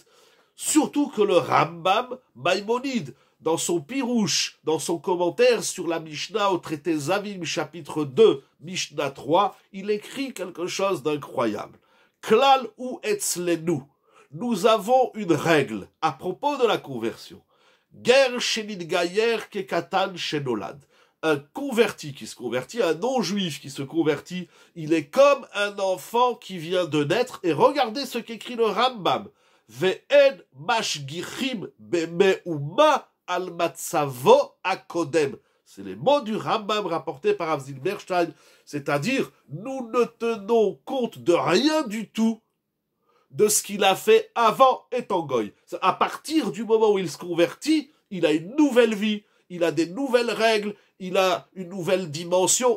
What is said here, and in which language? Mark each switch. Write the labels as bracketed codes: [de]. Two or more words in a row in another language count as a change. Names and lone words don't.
[fr] Surtout que le Rambam Maïmonide, dans son Pirouche, dans son commentaire sur la Mishnah au traité Zavim, chapitre 2, Mishnah 3, il écrit quelque chose d'incroyable. [he] כלל הוא אצלנו. [fr] Nous avons une règle à propos de la conversion. [he] גר שנתגייר כקטן שנולד. [fr] Un converti qui se convertit, un non-juif qui se convertit, il est comme un enfant qui vient de naître. Et regardez ce qu'écrit le Rambam. [he] ואין משגיחים במאומה על מצבו הקודם. [fr] C'est les mots du Rambam rapportés par Rav Zilberstein. C'est-à-dire, nous ne tenons compte de rien du tout de ce qu'il a fait avant étant goy. À partir du moment où il se convertit, il a une nouvelle vie, il a des nouvelles règles, il a une nouvelle dimension.